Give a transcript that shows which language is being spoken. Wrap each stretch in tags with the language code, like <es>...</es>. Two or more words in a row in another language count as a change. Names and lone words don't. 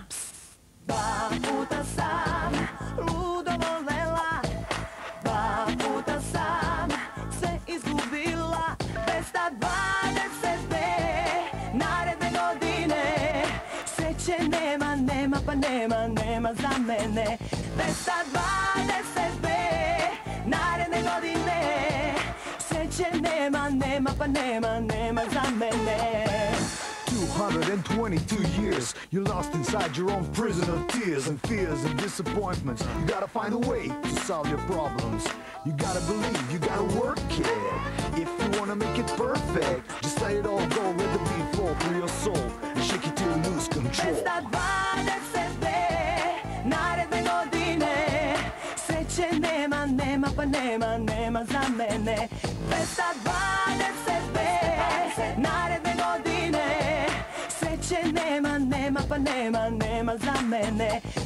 <sr>Dva puta sam ludo volela, dva puta sam sve izgubila, 222 naredne godine. Sreće nema pa nema za mene. 222 naredne godine. Sreće nema pa nema za mene.</sr> <en>222 years, you're lost inside your own prison of tears and fears and disappointments. You gotta find a way to solve your problems. You gotta believe, you gotta work it. If you wanna make it perfect, just let it all go, let the beat flow through your soul and shake it till you lose control.</en> <sr>222 naredne godine. Sreće nema pa nema za mene. 222 naredne godine. Sreće nema pa nema za mene.</sr>